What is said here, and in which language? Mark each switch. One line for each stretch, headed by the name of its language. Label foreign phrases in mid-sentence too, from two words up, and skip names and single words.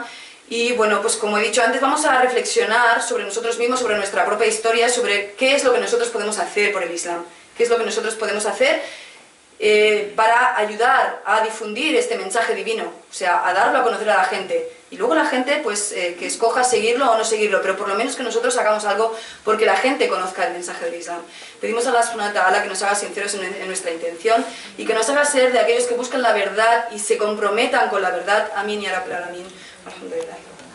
Spanish: Y bueno, pues como he dicho antes, vamos a reflexionar sobre nosotros mismos, sobre nuestra propia historia, sobre qué es lo que nosotros podemos hacer por el Islam, qué es lo que nosotros podemos hacer para ayudar a difundir este mensaje divino, o sea, a darlo a conocer a la gente. Y luego la gente, pues, que escoja seguirlo o no seguirlo, pero por lo menos que nosotros hagamos algo porque la gente conozca el mensaje del Islam. Pedimos a
Arabic: الله سبحانه وتعالى
Spanish: que nos haga sinceros en nuestra intención y que nos haga ser de aquellos que buscan la verdad y se comprometan con la verdad.
Arabic: آمين يا رب العالمين. الحمد لله.